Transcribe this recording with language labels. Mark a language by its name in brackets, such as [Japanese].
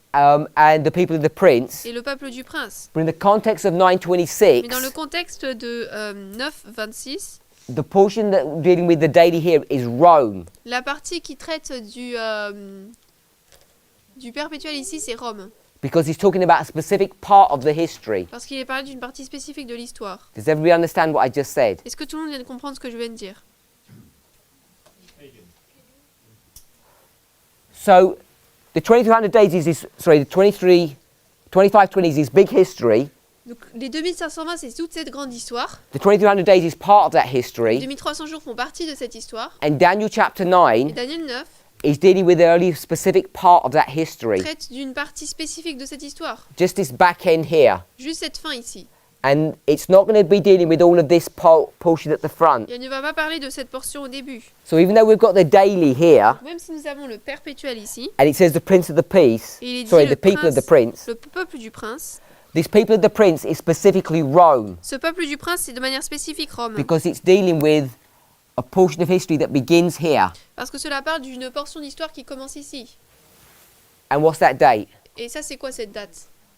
[English] and the people of the prince. [French] et le peuple du prince. [English] But in the context of [French] Mais dans le [English] 9:26, [French] contexte de 9.26, [English] the portion that we're dealing with the daily here is Rome. [French] la partie qui traite du perpétuel ici, c'est Rome. [English] Because he's talking about a specific part of the history. [French] Parce qu'il est parlé d'une partie spécifique de l'histoire. [English] Does everybody understand what I just said? [French] Est-ce que tout le monde vient de comprendre ce que je viens de dire? [English] So, the 2300 days is this, sorry, the 2520 is this big history. [French] Donc, les 2520, c'est toute cette grande histoire. [English] The 2300 days is part of that [French] Les [English] history. [French] 2300 jours font partie de cette histoire. [English] And Daniel chapter [French] Et [English] 9 [French] Daniel 9 [English] is dealing with the only specific part of that history. [French] traite d'une partie spécifique de cette histoire. [English] Just this back end here. [French] Juste cette fin ici. [English] And it's not going to be dealing with all of this portion at the front. [French] Et on ne va pas parler de cette portion au début. [English] So even though we've got the daily here, [French] Même si nous avons le perpétuel ici, [English] and it says the prince of the peace, [French] et il est dit [English] sorry, [French] le [English] the people of the prince, [French] le peuple du prince, [English] this people of the prince is specifically Rome, [French] ce peuple du prince, c'est de manière spécifique Rome. [English] because it's dealing with a portion of history that begins here. [French] Parce que cela parle d'une portion d'histoire qui commence ici. [English] And what's that date? [French] Et ça, c'est quoi cette date?